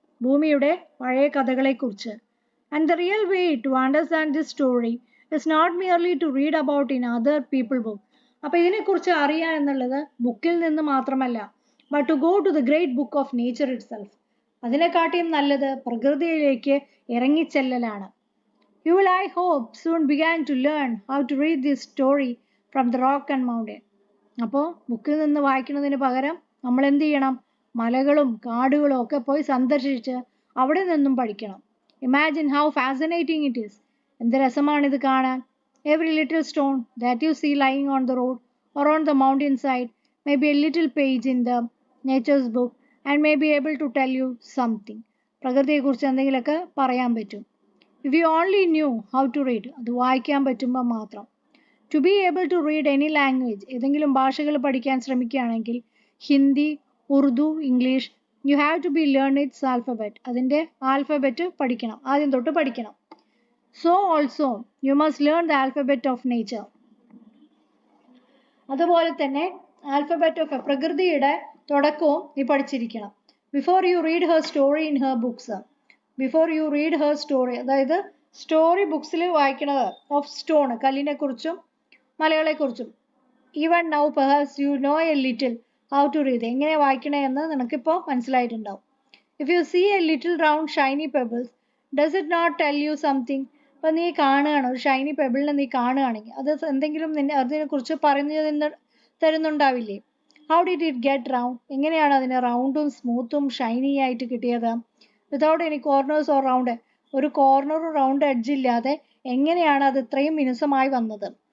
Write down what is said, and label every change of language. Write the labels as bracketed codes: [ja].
[ml] ഭൂമിയുടെ പഴയ കഥകളെക്കുറിച്ച്. [en] And the real way to understand this story is not merely to read about in other people book. [ml] അപ്പോൾ ഇതിനെക്കുറിച്ച് അറിയുക എന്നുള്ളത് ബുക്കിൽ നിന്ന് മാത്രമല്ല, [en] But to go to the great book of nature itself. [ml] അതിനെക്കാട്ടിയും നല്ലത് പ്രകൃതിയിലേക്ക് ഇറങ്ങിച്ചെല്ലലാണ്. [en] You will, I hope, soon begin to learn how to read this story from the rock and mountain. [ml] അപ്പോൾ ബുക്കിൽ നിന്ന് വായിക്കുന്നതിന് പകരം നമ്മൾ എന്ത് ചെയ്യണം? മലകളും കാടുകളും ഒക്കെ പോയി സന്ദർശിച്ച് അവിടെ നിന്നും പഠിക്കണം. [en] Imagine how fascinating it is. [ml] എന്ത് രസമാണിത് കാണാൻ. [en] Every little stone that you see lying on the road or on the mountain side may be a little page in the nature's book and may be able to tell you something. [ml] പ്രകൃതിയെക്കുറിച്ച് എന്തെങ്കിലുമൊക്കെ പറയാൻ പറ്റും. [en] If you only knew how to read, [ml] അത് വായിക്കാൻ പറ്റുമ്പോൾ മാത്രം. [en] To be able to read any language, [ml] ഏതെങ്കിലും ഭാഷകൾ പഠിക്കാൻ ശ്രമിക്കുകയാണെങ്കിൽ Hindi, Urdu, English, [en] you have to be learn its alphabet. [ml] അതിൻ്റെ ആൽഫബറ്റ് പഠിക്കണം, ആദ്യം തൊട്ട് പഠിക്കണം. [en] So also you must learn the alphabet of nature. [ml] അതുപോലെ തന്നെ ആൽഫബറ്റ് ഓഫ് പ്രകൃതിയുടെ തുടക്കവും നീ പഠിച്ചിരിക്കണം. [en] Before you read her story in her books. Before you read her story, [ml] അതായത് സ്റ്റോറി ബുക്സിൽ വായിക്കണത് ഓഫ് സ്റ്റോൺ, കല്ലിനെ കുറിച്ചും മലകളെക്കുറിച്ചും. [en] Even now perhaps you know a little how to read. [ml] എങ്ങനെ വായിക്കണേ എന്ന് നിനക്കിപ്പോൾ മനസ്സിലായിട്ടുണ്ടാവും. [en] If you see a little round shiny pebbles, does it not tell you something? [ml] അപ്പോൾ നീ കാണുകയാണ്, ഒരു ഷൈനി പെബിളിനെ നീ കാണുകയാണെങ്കിൽ അത് എന്തെങ്കിലും അതിനെക്കുറിച്ച് പറഞ്ഞു തരുന്നുണ്ടാവില്ലേ? [en] How did it get round? [ml] എങ്ങനെയാണ് അതിന് റൗണ്ടും സ്മൂത്തും ഷൈനി ആയിട്ട് കിട്ടിയത്? [en] without any corners or round, [ml] ഒരു കോർണറും റൗണ്ട് എഡ്ജ് ഇല്ലാതെ എങ്ങനെയാണ് അത് ഇത്രയും മിനുസമായി വന്നത്?